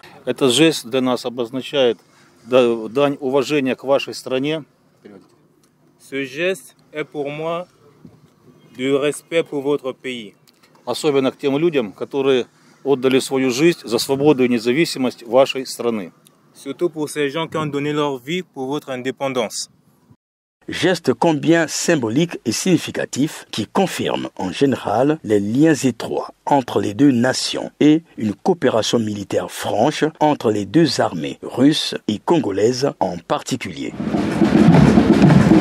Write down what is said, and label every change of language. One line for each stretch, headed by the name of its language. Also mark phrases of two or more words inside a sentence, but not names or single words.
Russian: Этот жест для нас обозначает дань уважения к вашей стране.
French: Ce geste est pour moi du respect pour votre pays.
Russian: Особенно к тем людям, которые отдали свою жизнь за свободу и независимость вашей страны.
French: Surtout pour ces gens qui ont donné leur vie pour votre indépendance. Geste combien symbolique et significatif qui confirme en général les liens étroits entre les deux nations et une coopération militaire franche entre les deux armées, russes et congolaises en particulier.